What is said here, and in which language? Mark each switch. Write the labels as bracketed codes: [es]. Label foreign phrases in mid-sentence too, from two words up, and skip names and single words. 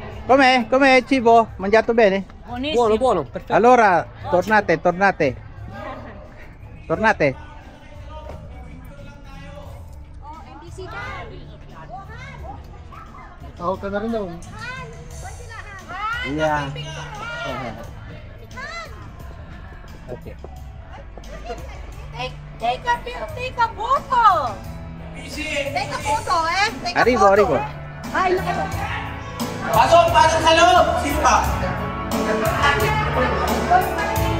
[it] Come, cibo? Mangiato bene? Buonissimo. buono, perfetto. Allora, tornate. [tl] Tawag ka na rin daw. [en] Yeah. Okay. Take a photo. Take a photo, eh? Take a [it] Arrivo. [tl] photo. Ay, naku. Pasok sa loob! Sino pa?